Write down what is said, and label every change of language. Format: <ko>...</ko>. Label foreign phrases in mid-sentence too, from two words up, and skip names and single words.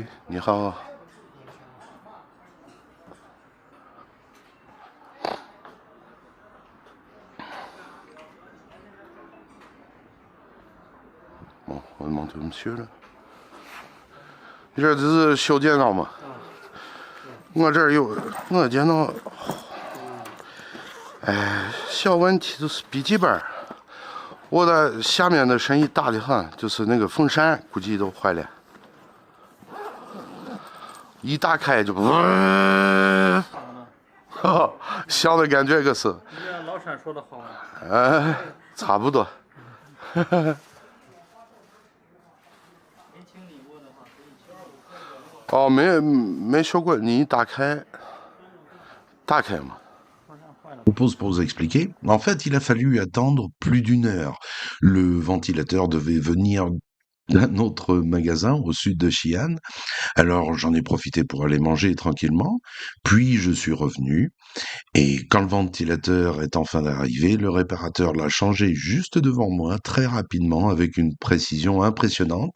<fr>Nira. Bon, on va demander au monsieur là.</fr> <zh>你这是修电脑吗？我这儿有，我电脑，哎，小问题就是笔记本，我的下面的声音大的很，就是那个风扇估计都坏了，一打开就，响的感觉可是。你这老山说的好啊。差不多。哦，没说过，你打开嘛。</zh> <fr>Pause pour vous expliquer. En fait, il a fallu attendre plus d'une heure. Le ventilateur devait venir d'un autre magasin au sud de Xi'an. Alors, j'en ai profité pour aller manger tranquillement. Puis, je suis revenu. Et quand le ventilateur est enfin arrivé, le réparateur l'a changé juste devant moi, très rapidement, avec une précision impressionnante.</fr>